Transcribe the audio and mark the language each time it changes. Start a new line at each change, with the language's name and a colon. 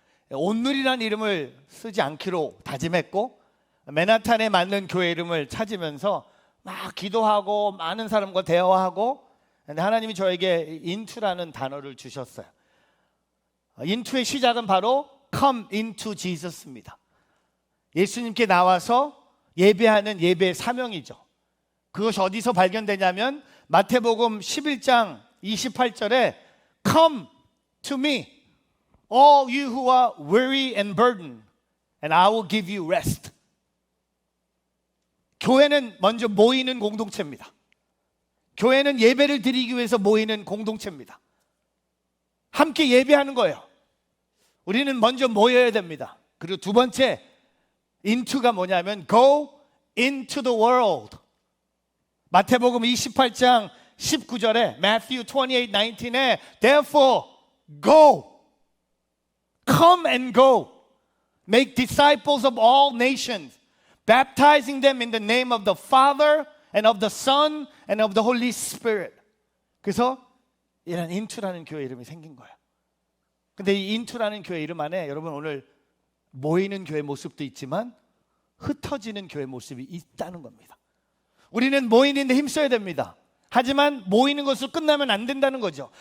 Korean: 온누리라는 이름을 쓰지 않기로 다짐했고 맨하탄에 맞는 교회 이름을 찾으면서 막 기도하고 많은 사람과 대화하고, 근데 하나님이 저에게 인투라는 단어를 주셨어요. 인투의 시작은 바로 Come into Jesus 입니다. 예수님께 나와서 예배하는 예배의 사명이죠.
English: 그것이 어디서 발견되냐면 마태복음 11장 28절에 Come to me, all you who are weary and burdened, and I will give you rest.
Korean: 교회는 먼저 모이는 공동체입니다. 교회는 예배를 드리기 위해서 모이는 공동체입니다. 함께 예배하는 거예요. 우리는 먼저 모여야 됩니다. 그리고 두 번째 into가 뭐냐면 go into the world.
English: 마태복음 28장 19절에 Matthew 28:19에 therefore go, come and go, make disciples of all nations, baptizing them in the name of the Father and of the Son and of the Holy Spirit.
Korean: 그래서 이런 인투라는 교회 이름이 생긴 거예요. 근데 이 인투라는 교회 이름 안에 여러분 오늘 모이는 교회 모습도 있지만 흩어지는 교회 모습이 있다는 겁니다. 우리는 모이는데 힘써야 됩니다. 하지만 모이는 것으로 끝나면 안 된다는 거죠.